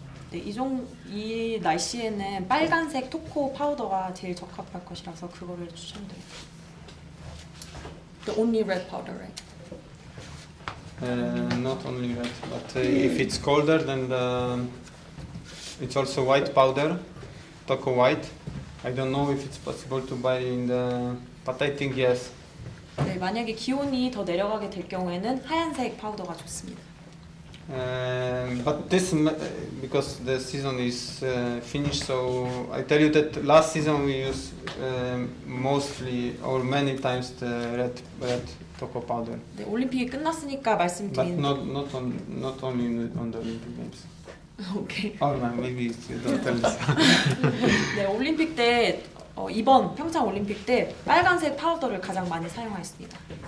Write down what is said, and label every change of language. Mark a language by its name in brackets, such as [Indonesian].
[Korean] 네, 이 날씨에는 빨간색 토코 파우더가 제일 적합할 것이라서 그거를 추천드려요. [English] The only red powder, right? Not only red, but if it's colder, then it's also white powder, Toko white. I don't know if it's possible to buy in the, but I think yes. [Korean] 네, 만약에 기온이 더 내려가게 될 경우에는 하얀색 파우더가 좋습니다. [English] But this, because the season is finished, so I tell you that last season we used mostly or many times the red cocoa powder. [Korean] 네, 올림픽이 끝났으니까 [English] But [Korean] 말씀드린. [English] not only on the Olympic Games. [Korean] 오케이. [English] Or maybe you don't tell this. [Korean] 네, 올림픽 때 이번 평창 올림픽 때 빨간색 파우더를 가장 많이 사용하였습니다.